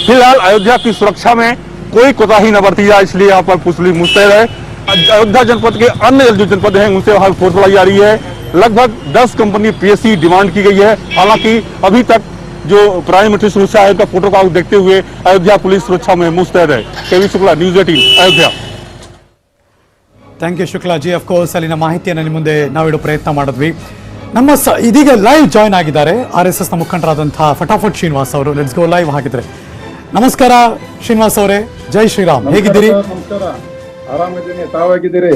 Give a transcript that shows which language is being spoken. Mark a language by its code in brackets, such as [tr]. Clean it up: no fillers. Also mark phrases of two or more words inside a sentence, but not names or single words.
[hi] फिलहाल अयोध्या की सुरक्षा में कोई कोताही न बरती जाए, इसलिए यहाँ पर पुलिस मुस्तैद है। अयोध्या जनपद के अन्य जो जनपद हैं उनसे वहाँ फोर्स बढ़ाई जा रही है। लगभग 10 कंपनी पीएससी डिमांड की गई है। हालांकि अभी तक जो [en] prime minister [hi] सुरक्षा आयोग का फोटो का देखते हुए अयोध्या पुलिस सुरक्षा में मुस्तैद है। केवी शुक्ला, न्यूज़ 18 अयोध्या। [en] thank you ಶುಕ್ಲಾಜಿ. [kn] ಅಫ್ಕೋರ್ಸ್ ಅಲ್ಲಿನ ಮಾಹಿತಿಯನ್ನು ನಿಮ್ಮ ಮುಂದೆ ನಾವಿಡೋ ಪ್ರಯತ್ನ ಮಾಡಿದ್ವಿ. ನಮ್ಮ ಇದೀಗ [en] live join [kn] ಆಗಿದ್ದಾರೆ RSS ನ ಮುಖಂಡರಾದಂತಹ ಫಟಾಫಟ್ ಶ್ರೀನಿವಾಸ್ ಅವರು. [en] let's go live ಹಾಕಿದ್ರೆ. [kn] ನಮಸ್ಕಾರ ಶ್ರೀನಿವಾಸ್ ಅವರೇ, ಜೈ ಶ್ರೀರಾಮ್, ಹೇಗಿದ್ದೀರಿ? ನಮಸ್ಕಾರ, ಆರಾಮಿದ್ದೀನಿ, ತಾವಾಗಿದ್ದೀರಿ?